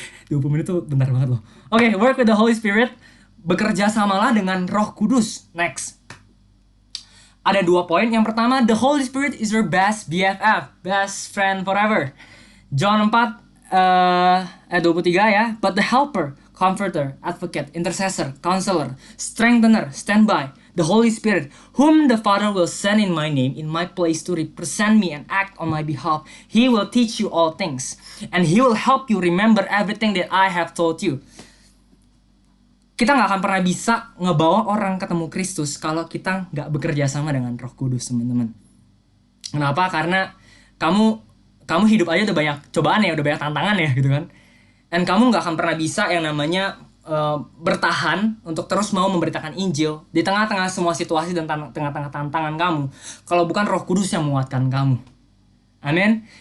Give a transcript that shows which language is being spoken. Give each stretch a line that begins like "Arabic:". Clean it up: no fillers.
Indonesian: 20 menit tuh bentar banget loh. Oke,
English: work with the Holy Spirit.
Indonesian: Bekerja samalah dengan Roh Kudus.
English: Next.
Indonesian: Ada 2 poin. Yang pertama,
English: the Holy Spirit is your best BFF, best friend forever.
Indonesian: John 4 ayat 23 ya.
English: But the helper, comforter, advocate, intercessor, counselor, strengthener, standby, the Holy Spirit, whom the Father will send in my name, in my place to represent me and act on my behalf. He will teach you all things, and he will help you remember everything that I have told you.
Indonesian: Kita gak akan pernah bisa ngebawa orang ketemu Kristus kalau kita gak bekerja sama dengan Roh Kudus, teman-teman. Kenapa? Karena kamu hidup aja udah banyak cobaan ya, udah banyak tantangan ya gitu kan. Dan kamu gak akan pernah bisa yang namanya bertahan untuk terus mau memberitakan Injil di tengah-tengah semua situasi dan tengah-tengah tantangan kamu kalau bukan Roh Kudus yang menguatkan kamu. Amin.